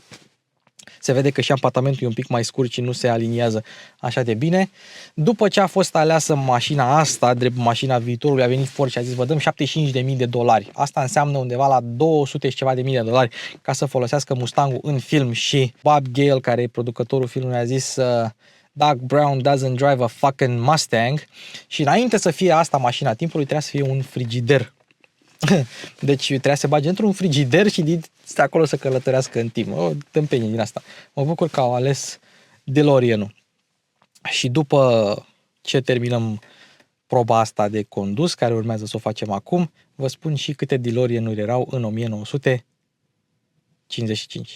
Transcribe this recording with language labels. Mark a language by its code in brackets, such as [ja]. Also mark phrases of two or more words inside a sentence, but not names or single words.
[ro] Se vede că și ampatamentul e un pic mai scurt și nu se aliniază așa de bine. După ce a fost aleasă mașina asta, drept mașina viitorului, a venit Ford și a zis, vă dăm $75.000. Asta înseamnă undeva la 200 și ceva de mii de dolari ca să folosească Mustangul în film și Bob Gale, care e producătorul filmului, a zis [en] Doug Brown doesn't drive a fucking Mustang [ro] și înainte să fie asta mașina timpului trebuia să fie un frigider. Deci trebuia să se bage într-un frigider și de acolo să călătorească în timp. O tâmpenie din asta. Mă bucur că au ales DeLorean-ul. Și după ce terminăm proba asta de condus, care urmează să o facem acum, vă spun și câte DeLorean-uri erau în 1955.